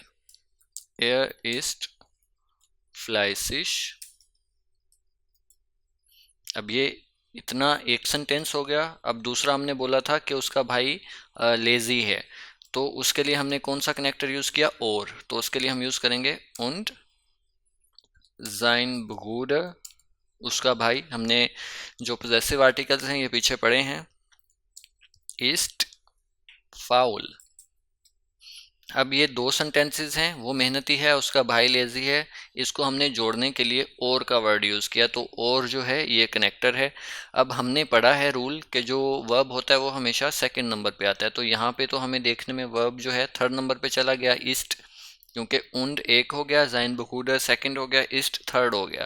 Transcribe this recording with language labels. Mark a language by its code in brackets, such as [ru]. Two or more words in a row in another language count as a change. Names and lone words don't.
[de] Er ist fleißig. [hi] अब ये इतना एक सेंटेंस हो गया। अब दूसरा हमने बोला था कि उसका भाई लेजी है, तो उसके लिए हमने कौन सा कनेक्टर यूज़ किया, और। तो उसके लिए हम यूज़ करेंगे [de] und sein Bruder, [hi] उसका भाई। हमने जो पोजेसिव आर्टिकल्स हैं ये पीछे पढ़े हैं, [de] ist faul। [hi] अब ये दो सेंटेंसेस हैं, वो मेहनती है, उसका भाई लेजी है, इसको हमने जोड़ने के लिए और का वर्ड यूज़ किया, तो और जो है ये कनेक्टर है। अब हमने पढ़ा है रूल कि जो वर्ब होता है वो हमेशा सेकंड नंबर पे आता है, तो यहाँ पे तो हमें देखने में वर्ब जो है थर्ड नंबर पे चला गया, ईस्ट, क्योंकि उंड एक हो गया, [de] sein Bruder [hi] सेकंड हो गया, ईस्ट थर्ड हो गया।